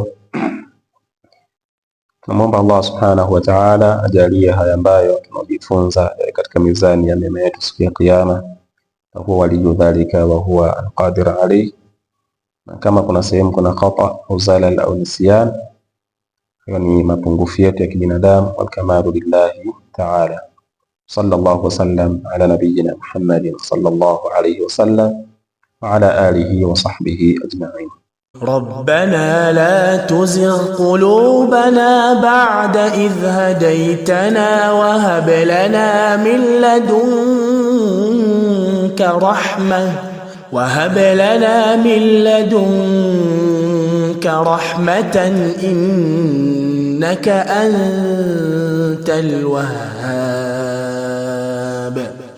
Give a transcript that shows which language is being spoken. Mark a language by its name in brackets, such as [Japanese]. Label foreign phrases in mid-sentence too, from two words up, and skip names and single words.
[Swahili] Tunamwomba Allah [Arabic] سبحانه وتعالى [Swahili] ajalie haya ambayo tunajifunza katika mizani ya mema yetu siku ya Kiyama, na [Arabic] هو ولي ذلك وهو القادر عليه. [Swahili] Na kama kuna sehemu kuna khata au zalal au nisyan, hiyo ni mapungufu yetu ya kibinadamu. [Arabic] والكمال لله تعالى. صلى الله وسلم على نبينا محمد صلى الله عليه وسلم وعلى آله وصحبه أجمعين. ربنا لا تزغ قلوبنا بعد إذ هديتنا وهب لنا من لدنك رحمة إنك أنت الوهاب.